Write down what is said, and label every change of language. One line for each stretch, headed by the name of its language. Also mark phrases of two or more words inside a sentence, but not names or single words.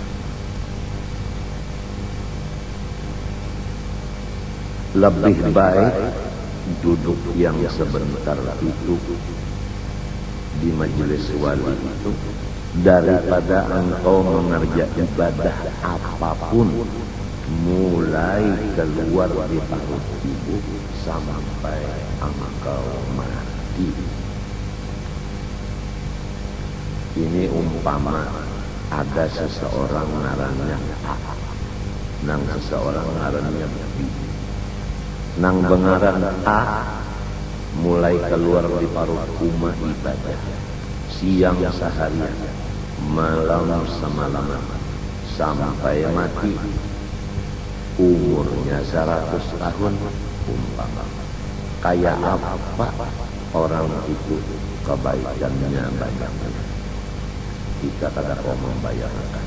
Indonesian: Lebih baik duduk yang sebentar itu di majelis wali itu daripada engkau mengerjakan ibadah apapun mulai keluar di perut ibu sampai engkau mati.
Banjar: Ini umpama ada seseorang ngarannya A, nang seseorang ngarannya B. Nang bengaran A mulai keluar di paruh rumah ibadah siang seharian, malam semalam sampai mati, umurnya 100 tahun umpama. Kayak apa orang itu kebaikannya banyak, kita kada mau membayangkan.